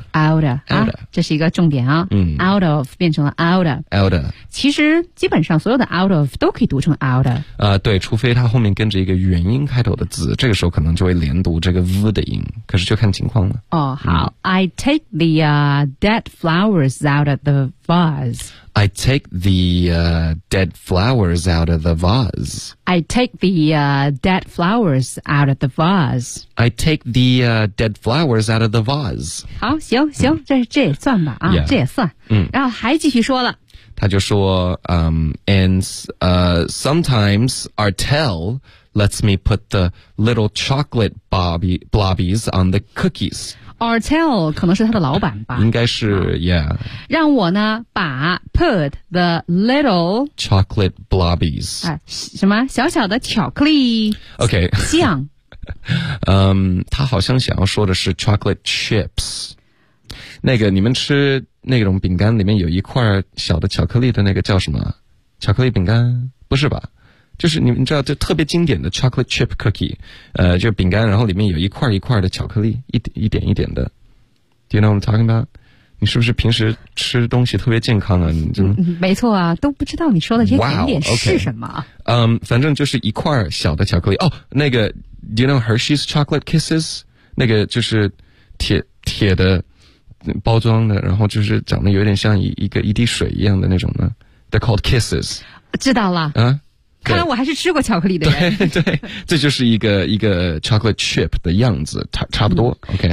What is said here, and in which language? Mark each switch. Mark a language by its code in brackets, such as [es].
[en] out of。 [zh] 这是一个重点啊、out of 变成了 out of, [en] out of, [zh] 其实基本上所有的 [en] out of [zh] 都可以读成 out of、对，除非它后面跟着一个元音开头的字，这个时候可能就会连读这个 v 的音，可是就看情况了。哦，好、 [en] I take the、dead flowers out of the vase. I take the、dead flowers out of the vase. I take the、dead flowers out of the vase. I take the、dead flowers out of the vase. [zh] 好，行、这也算吧、这也算、然后还继续说了，他就说、 [en] and、sometimes Artel lets me put the little chocolate blobbies on the cookies. [zh] Artel 可能是他的老板吧，应该是、yeah, 让我呢把 [en] put the little chocolate blobbies、 [zh] 什么小小的巧克力 [en] OK [zh] 酱、他好像想要说的是 chocolate chips，那个你们吃那种饼干里面有一块小的巧克力的那个叫什么？巧克力饼干？不是吧？就是你们知道就特别经典的 chocolate chip cookie, 就饼干然后里面有一块一块的巧克力一点一点的。 [en] Do you know what I'm talking about? [zh] 你是不是平时吃东西特别健康啊？你就没错啊，都不知道你说的这甜点是什么。嗯、反正就是一块小的巧克力。哦、那个 [en] Do you know Hershey's chocolate kisses? [zh] 那个就是铁的包装的，然后就是长得有点像一滴水一样的那种呢。 [en] They're called kisses. [zh] 知道了。看来我还是吃过巧克力的人。对，这就是一个 chocolate chip 的样子，差不多、OK。